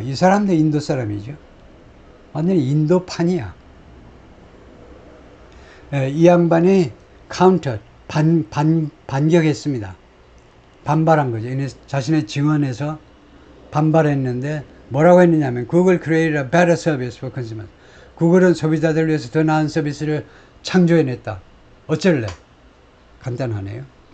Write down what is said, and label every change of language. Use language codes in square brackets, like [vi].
[ko] 이 사람도 인도 사람이죠. 완전히 인도판이야. 이 양반이 counter, 반격했습니다. 반발한 거죠. 자신의 증언에서 반발했는데 뭐라고 했느냐면 [en] Google created a better service for consumers. [ko] 구글은 소비자들을 위해서 더 나은 서비스를 창조해냈다. 어쩔래? 간단하네요.